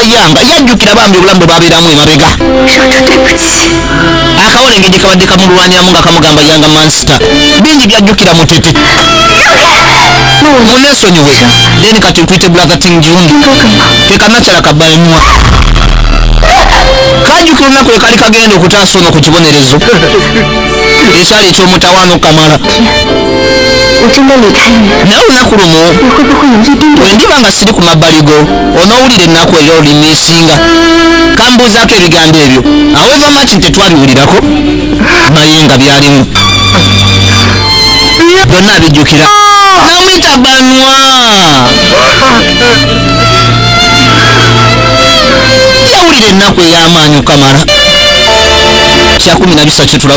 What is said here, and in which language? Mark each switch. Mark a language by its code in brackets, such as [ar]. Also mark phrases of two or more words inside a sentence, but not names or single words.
[lg] yanga yajjukira bambi obulamu bwe babeeramu emabega akawolenge gye kabadde kamulwanyamu nga kamugamba yanga mansita bingi byajjukira mutete muneesonyiwe then kati nkwite brother Tingjun tekanakyala ka Bainwa kajjukira olunaku lwe kali kagenda okutaasa ono ku kibonerezo ekyali eky'omutawaana okamala [zh] 我真的离开你， [lg] naye olunaku lumu [zh] 你会不会有一丁点 [lg] bwe ndiba nga siri ku mabbali go onoowulira ennaku era olineesinga kambuuzaako ebigambo ebyo [en] however much [lg] tetwabiwulirako naye nga byalimu byonna abijjukira namwita banwa yawulira ennaku ey'amaanyi okamala 13 tulaba